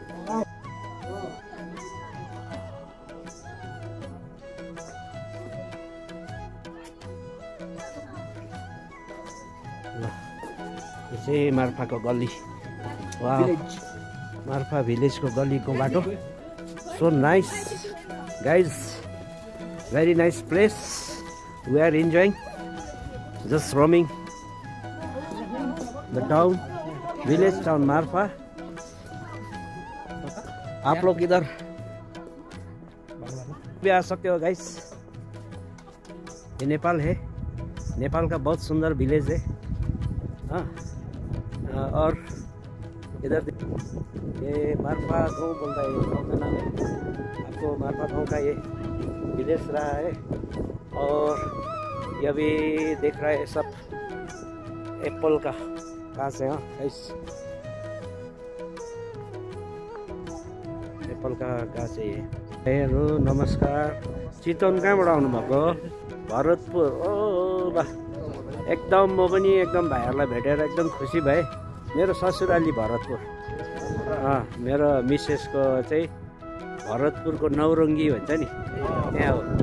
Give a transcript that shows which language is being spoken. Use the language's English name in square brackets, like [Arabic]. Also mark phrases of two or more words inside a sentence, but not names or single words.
[Nepali] ल यो चाहिँ मार्फाको गल्ली। वा मार्फा भिलेजको गल्लीको बाटो [English] so nice guys, very nice place. we are enjoying just roaming the town, village town मार्फा। [Hindi] आप लोग इधर भी आ सकते हो गाइस। ये नेपाल है। नेपाल का बहुत सुंदर विलेज है। हाँ और इधर ये मार्फा गाँव बोलता है, गाँव का नाम है। आपको मार्फा गाँव का ये विलेज रहा है। और ये अभी देख रहा है सब एप्पल का गाछ है गाइस, एप्पल का गाछ है। [Nepali] भाइहरू नमस्कार। चितवन कहाँबाट आउनुभएको? भरतपुर। ओ ल, एकदम म पनि एकदम भाइहरूलाई भेटेर एकदम खुसी भएँ। मेरो ससुराली भरतपुर, मेरो मिसेसको चाहिँ भरतपुरको नौरङ्गी भन्छ नि त्यहाँ हो।